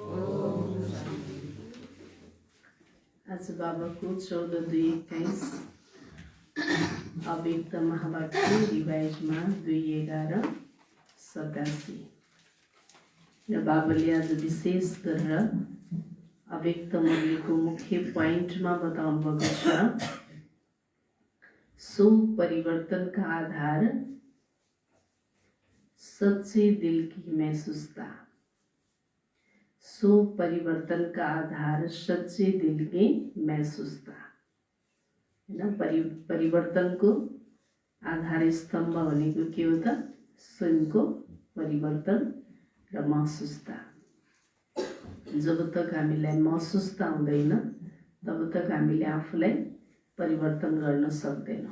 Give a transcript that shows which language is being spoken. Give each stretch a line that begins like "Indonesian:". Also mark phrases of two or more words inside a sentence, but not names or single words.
Nepali: आज बाबाको 14/2/21 अव्यक्त महावाक्य रिभाइजमा 2:11-87 र बाबाले आज विशेष गरेर अव्यक्त मूल्यको मुख्य पोइन्टमा बताउनु भएको छ।
Hindi: सो परिवर्तनका आधार सच्चे दिल की महसूसता। सो परिवर्तन का आधार सच्चे दिल की महसूसता हैन।
Nepali: परिवर्तनको आधार स्तम्भ भनेको के हो त? स्वयंको परिवर्तन र महसूसता। जब तक हामीलाई महसूसता हुँदैन तब तक हामीले आफूलाई परिवर्तन गर्न सक्दैनौँ।